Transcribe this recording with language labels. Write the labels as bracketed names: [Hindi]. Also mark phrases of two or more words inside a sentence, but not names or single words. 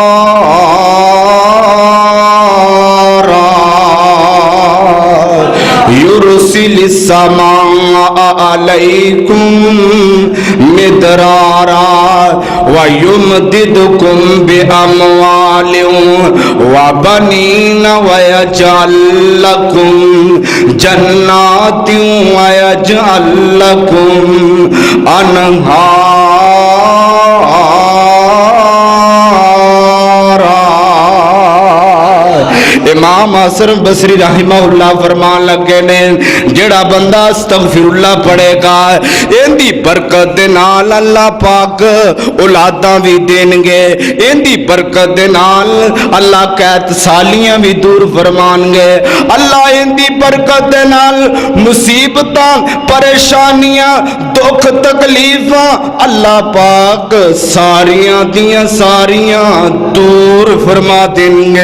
[Arabic] يُرْسِلِ السَّمَاءَ عَلَيْكُمْ مِدْرَارًا وَيُمْدِدْكُمْ بِأَمْوَالٍ وَبَنِينَ وَيَجْعَلْ لَكُمْ جَنَّاتٍ وَيَجْعَلْ لَكُمْ أَنْهَارًا۔ [Punjabi] امام حسن بصری رحمہ اللہ فرمان لگے نے جیہڑا بندہ استغفراللہ پڑھے گا ایندی برکت دے نال اللہ پاک اولاداں بھی دینگے، ایندی برکت دے نال اللہ قید سالیاں بھی دور فرمانگے، اللہ ایندی برکت دے نال مصیبتاں پریشانیاں دکھ تکلیفاں اللہ پاک ساریاں دیاں ساریاں دور فرما دینگے.